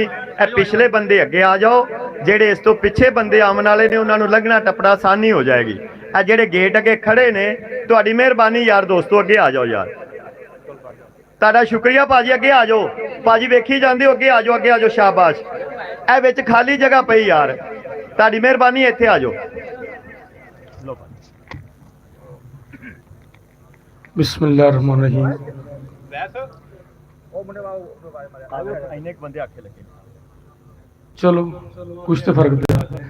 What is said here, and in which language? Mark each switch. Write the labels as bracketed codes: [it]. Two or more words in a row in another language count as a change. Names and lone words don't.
[pa] اے پچھلے بندے اگے آ جاؤ، جیڑے اس تو پچھے بندے آون والے نے اوہناں نوں لنگھنا ٹپڑا آسانی ہو جائے گی. اے جیڑے گیٹ اگے کھڑے نے، تہاڈی مہربانی یار دوستو اگے آ جاؤ یار، تہاڈا شکریہ بھاجی، اگے آ جاؤ بھاجی، ویکھی جاندے ہو، اگے آ جاؤ، اگے آ جاؤ، شاباش. اے وچ خالی جگہ پئی یار، تہاڈی مہربانی، ایتھے آ جاؤ. [ar] بسم الله الرحمن الرحيم. [pa] چلو کچھ تو فرق دیا.